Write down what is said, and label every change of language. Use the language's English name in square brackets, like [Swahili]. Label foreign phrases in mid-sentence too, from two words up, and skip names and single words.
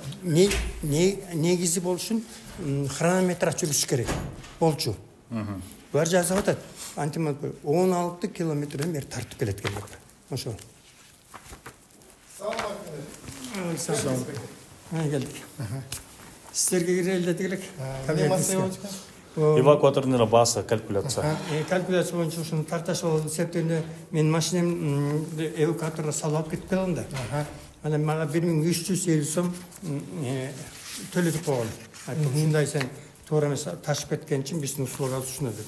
[Kyrgyz] Негизи болуш үчүн хронометр ачылыш керек. Болчу. Булар жазып атат. Антимонополия 16 километрден бери тартып келет экен деп. Ошо. Салам. Келдик. [Kazakh] Сіздерге кірелі дедік. [Kyrgyz] Эвакуатордун баасы калькуляция. Калькуляция боюнча ушуну тарташ болду септемде мен машинем эвакуаторго салып алып кетип калдым да. Анан мага 1350 сом төлөтүп койгон. Ушундай сен туура эмес ташып кеткен үчүн биздин услуга ушуна деп.